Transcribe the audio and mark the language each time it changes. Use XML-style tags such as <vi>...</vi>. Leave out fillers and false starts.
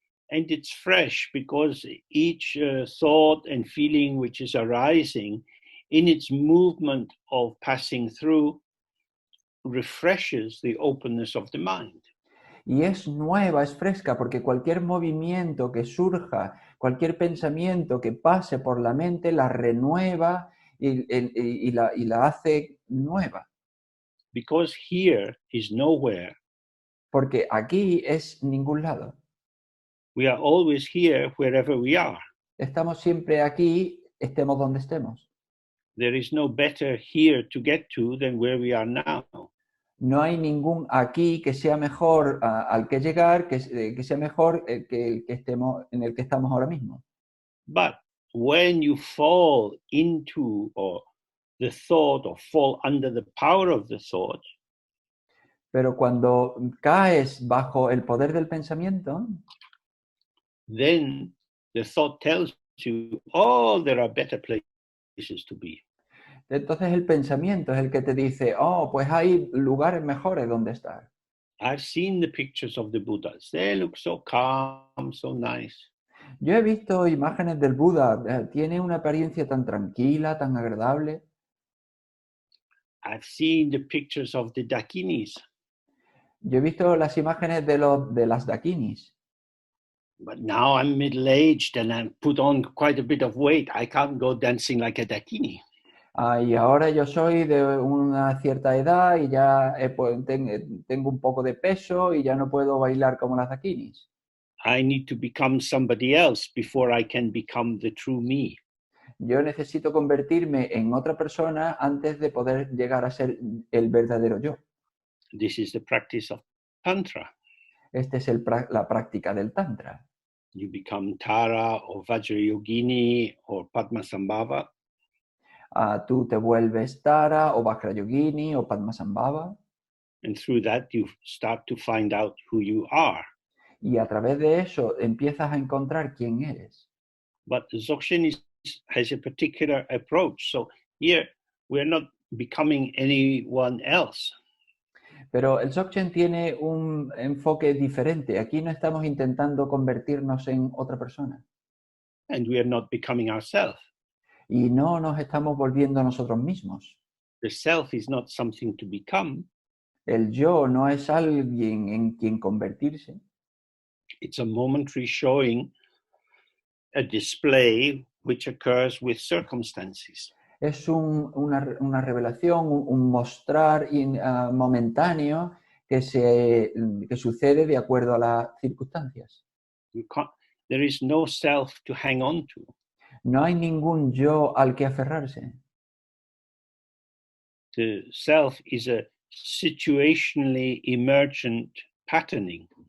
<en>And it's fresh because each thought and feeling which is arising in its movement of passing through refreshes the openness of the mind.</en> <es>Y es nueva, es fresca, porque cualquier movimiento que surja, cualquier pensamiento que pase por la mente, la renueva y la hace nueva.</es> <en>Because here is nowhere.</en> <es>Porque aquí es ningún lado.</es> <en>We are always here wherever we are.</en> <es>Estamos siempre aquí, estemos donde estemos.</es> <en>There is no better here to get to than where we are now.</en> <es>No hay ningún aquí que sea mejor al que llegar, que sea mejor que el que estemos, en el que estamos ahora mismo.</es> <en>But when you fall into or the thought or fall under the power of the thought,</en> <es>Pero cuando caes bajo el poder del pensamiento,</es> <en>then the thought tells you, oh, there are better places to be.</en> <es>entonces el pensamiento es el que te dice, oh, pues hay lugares mejores donde estar.</es> <en>I've seen the pictures of the Buddhas. They look so calm, so nice.</en> <es>Yo he visto imágenes del Buda, tiene una apariencia tan tranquila, tan agradable.</es> <en>I've seen the pictures of the Dakinis.</en> <es>Yo he visto las imágenes de las dakinis.</es> <en>But now I'm middle-aged and I've put on quite a bit of weight. I can't go dancing like a Dakini.</en> <es>Y ahora yo soy de una cierta edad y ya tengo un poco de peso y ya no puedo bailar como las dakinis.</es> <en>I need to become somebody else before I can become the true me.</en> <es>Yo necesito convertirme en otra persona antes de poder llegar a ser el verdadero yo.</es> <en>This is the practice of Tantra.</en> <es>Esta es la práctica del Tantra.</es> <en>You become Tara or Vajrayogini or Padmasambhava.</en> <es>Tú te vuelves Tara o Vajrayogini o Padmasambhava.</es> <en>And through that, you start to find out who you are.</en> <es>Y a través de eso empiezas a encontrar quién eres.</es> <en>But the Dzogchen has a particular approach. So here, we're not becoming anyone else.</en> <es>Pero el Dzogchen tiene un enfoque diferente. Aquí no estamos intentando convertirnos en otra persona.</es> <en>And we are not becoming ourselves.</en> <es>Y no nos estamos volviendo nosotros mismos.</es> <en>The self is not something to become.</en> <es>El yo no es alguien en quien convertirse.</es> <en>It's a momentary showing, a display which occurs with circumstances.</en> <es>Es una revelación, un mostrar momentáneo que sucede de acuerdo a las circunstancias.</es> <en>There is no self to hang on to.</en> <es>No hay ningún yo al que aferrarse.</es> <en>The self is a situationally emergent patterning.</en>